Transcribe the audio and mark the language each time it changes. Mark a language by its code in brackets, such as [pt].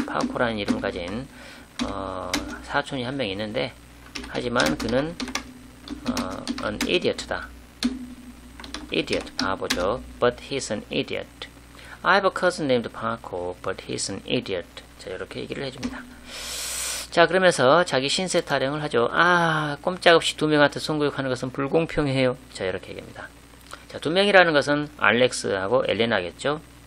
[ko] 파코라는 이름을 가진 사촌이 한 명 있는데 하지만 그는 [en] an idiot [ko] 다. [en] idiot, [ko] 바보죠. [en] But he's an idiot. I have a cousin named Paco, but he's an idiot. [ko] 자, 이렇게 얘기를 해줍니다. 자, 그러면서 자기 신세 타령을 하죠. 꼼짝없이 두 명한테 성교육하는 것은 불공평해요. 자, 이렇게 얘기합니다. 자, 두 명이라는 것은 알렉스하고 엘레나겠죠.